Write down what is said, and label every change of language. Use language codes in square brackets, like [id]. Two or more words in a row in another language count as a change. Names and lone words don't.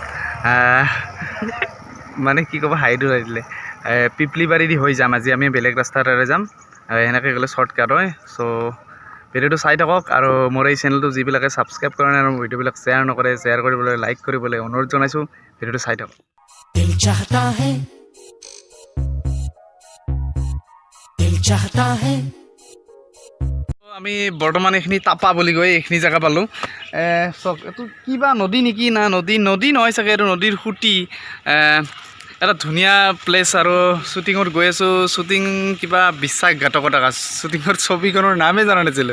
[as] মানে কি ক'ব, হাইটো দিলে পিপলিবাৰী দি হৈ যাম। আজি আমি বেলেগ ৰাস্তাৰে যাম, এনেকৈ গ'লে শ্বৰ্টকাট হয়। চ' ভিডিঅ'টো চাই থাকক। আৰু মোৰ এই চেনেলটো যিবিলাকে ছাবস্ক্ৰাইব কৰা নাই আৰু ভিডিঅ'বিলাক শ্বেয়াৰ নকৰে, শ্বেয়াৰ কৰিবলৈ, লাইক কৰিবলৈ অনুৰোধ জনাইছোঁ। ভিডিঅ'টো চাই থাকক। [hi] दिल चाहता है [as] আমি বৰ্তমান এইখিনি তাপা বুলি কয় এইখিনি জেগা পালোঁ। চাওক, এইটো কিবা নদী নেকি, না নদী নহয় চাগে, এইটো নদীৰ সুঁতি। এটা ধুনীয়া প্লেচ আৰু শ্বুটিঙত গৈ আছোঁ। শ্বুটিং কিবা বিশ্বাসঘাতকতা শ্বুটিঙৰ ছবিখনৰ নামেই জনা নাছিলোঁ।